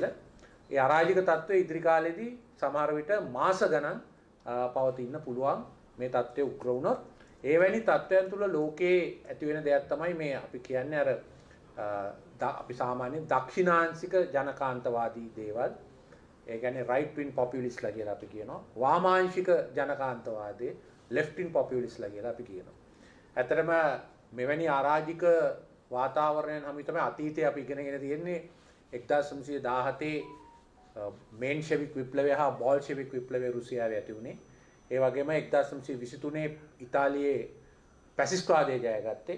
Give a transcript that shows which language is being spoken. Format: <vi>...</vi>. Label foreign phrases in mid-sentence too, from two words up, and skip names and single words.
<si>ඒ අරාජික තත්ත්වය ඉදිරි කාලෙදී සමහර විට මාස ගණන් පවතින්න පුළුවන් මේ තත්ත්වය උග්‍ර වුණොත්. එවැනි තත්ත්වයන් තුළ ලෝකයේ ඇති වෙන දෙයක් තමයි මේ අපි කියන්නේ අර අපි සාමාන්‍යයෙන් දක්ෂිණාංශික ජනකාන්තවාදී දේවල්. ඒ කියන්නේ</si> <en>right wing populist</en> <si>ලා කියලා අපි කියනවා. වාමාංශික ජනකාන්තවාදී</si> <en>left wing populist</en> <si>ලා කියලා අපි කියනවා. ඇත්තටම මෙවැනි අරාජික වාතාවරණයන් හැම තමයි අතීතයේ අපි ඉගෙනගෙන තියෙන්නේ 1917 මේන්ෂෙවික් විප්ලවය හා බෝල්ෂෙවික් විප්ලවය රුසියාවේ ඇති වුණේ. ඒ වගේම 1923 ඉතාලියේ ෆැසිස්ට්වාදය ජයගත්තේ.</si>